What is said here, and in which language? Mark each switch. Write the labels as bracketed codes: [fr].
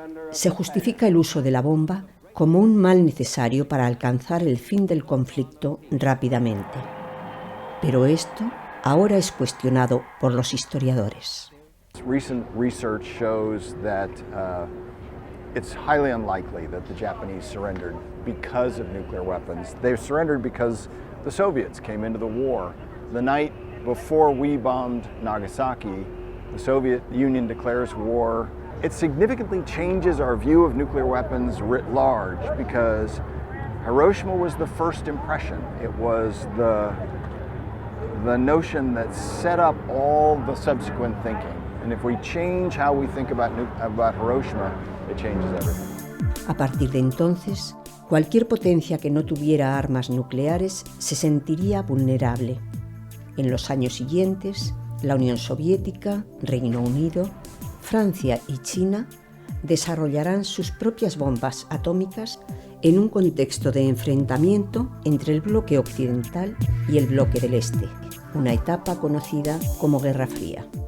[es] Se justifica el uso de la bomba como un mal necesario para alcanzar el fin del conflicto rápidamente. Pero esto ahora es cuestionado por los historiadores. [en] Recent research shows that it's highly unlikely that the Japanese surrendered because of nuclear weapons. They surrendered because the Soviets came into the war. The night before we bombed Nagasaki, the Soviet Union declares war. It significantly changes our view of nuclear weapons writ large because Hiroshima was the first impression. It was the notion that set up all the subsequent thinking. And if we change how we think about Hiroshima, it changes everything. [es] A partir de entonces, cualquier potencia que no tuviera armas nucleares se sentiría vulnerable. En los años siguientes, la Unión Soviética, Reino Unido, Francia y China desarrollarán sus propias bombas atómicas en un contexto de enfrentamiento entre el bloque occidental y el bloque del este, una etapa conocida como Guerra Fría.